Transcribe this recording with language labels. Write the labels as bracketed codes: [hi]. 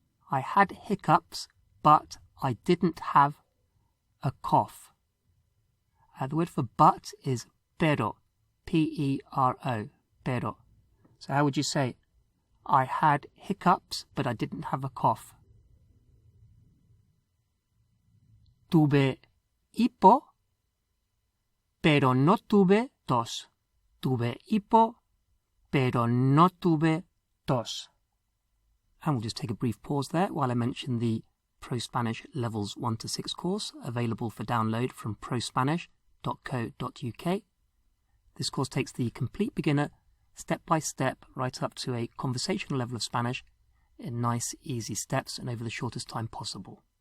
[en] I had hiccups, but I didn't have a cough. The word for but is pero. P-E-R-O. Pero. So how would you say? I had hiccups, but I didn't have a cough. [es] Tuve hipo, pero no tuve tos. Tuve hipo, pero no tuve tos. [en] And we'll just take a brief pause there while I mention the ProSpanish Levels 1 to 6 course available for download from prospanish.co.uk. This course takes the complete beginner step by step right up to a conversational level of Spanish in nice, easy steps and over the shortest time possible.